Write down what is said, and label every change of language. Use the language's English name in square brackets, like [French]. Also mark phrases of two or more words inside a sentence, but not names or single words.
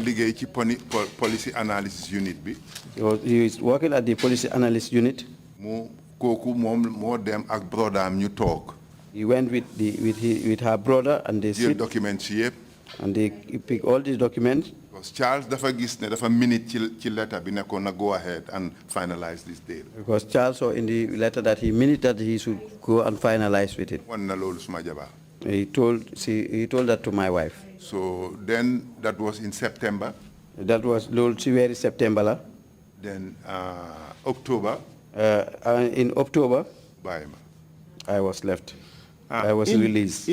[English] Policy Analysis Unit. He is working at the Policy Analysis Unit. He went with her brother, and they sit. Documents and they pick all these documents. [Wolof] Because Charles dafa minute ci letter bi nekkoon na [English] go ahead and finalize this deal. Because Charles saw in the letter that he minute that he should go and finalize with it. [Wolof] Wan na loolu suma jabar. [English] He told that to my wife. So then that was in September. That was [Wolof] loolu September la. [English] Then October. In October, I was left. I was released.